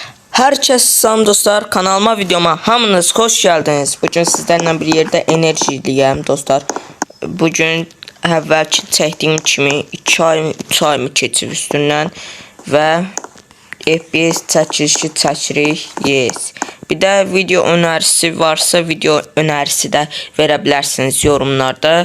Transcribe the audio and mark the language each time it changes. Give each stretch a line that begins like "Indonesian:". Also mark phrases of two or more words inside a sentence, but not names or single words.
Turkish: Herkes
Azerbaijani: salam dostlar,
Turkish: kanalıma videoma hamınız hoş geldiniz. Bugün sizlerle bir yerde enerjiliyim dostlar.
Azerbaijani: Bugün əvvəlki çəkdiyim kimi 2 ay, 3 ay mı keçib üstündən və FPS çəkilişi çəkirik. Yes. Bir də
Turkish: video önerisi varsa video önerisi
Azerbaijani: də verə bilərsiniz yorumlarda.